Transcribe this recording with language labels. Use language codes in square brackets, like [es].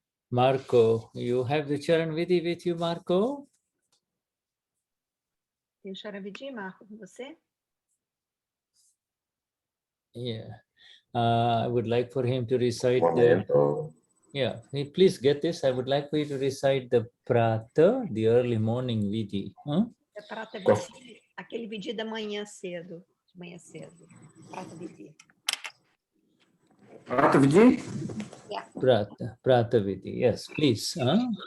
[en] Marco, you have the Charan Vidhi with you, Marco? [pt] Tem o Charavidi, Marco, com você? [en] Yeah. I would like for him to recite the... [pt] Momento. [en] Yeah, please get this. I would like for you to recite the Prata, the early morning Vidhi. Huh? [pt] É Prata Vidi, aquele Vidi da manhã cedo. De manhã cedo. Prata Vidi. Prata Vidi? [en] Yeah. Prata Vidhi. Yes, please. Huh?